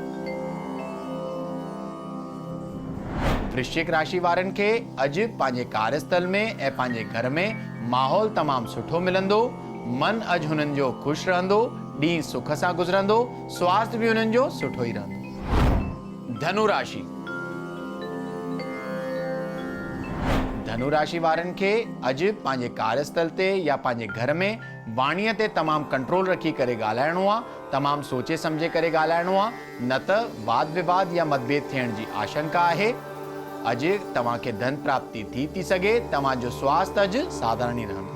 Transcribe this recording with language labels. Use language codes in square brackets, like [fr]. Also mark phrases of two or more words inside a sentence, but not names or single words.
[sd] वृश्चिक राशि वारनि खे अॼु पंहिंजे कार्यस्थल में ऐं पंहिंजे घर में माहौल तमामु सुठो मिलंदो। मन अॼु हुननि जो ख़ुशि रहंदो। ॾींहुं सुख सां गुज़रंदो। स्वास्थ्य बि हुननि जो सुठो ई रहंदो। धनु राशि। धनु राशि वारनि खे अॼु पंहिंजे कार्यस्थल ते या पंहिंजे घर में वाणीअ ते तमामु कंट्रोल रखी करे ॻाल्हाइणो आहे। तमामु सोचे सम्झे करे ॻाल्हाइणो आहे, न त वाद विवाद या मतभेद थियण जी आशंका आहे। अॼु तव्हांखे धन प्राप्ति थी सघे। तव्हांजो स्वास्थ्य अॼु साधारण ई रहंदो।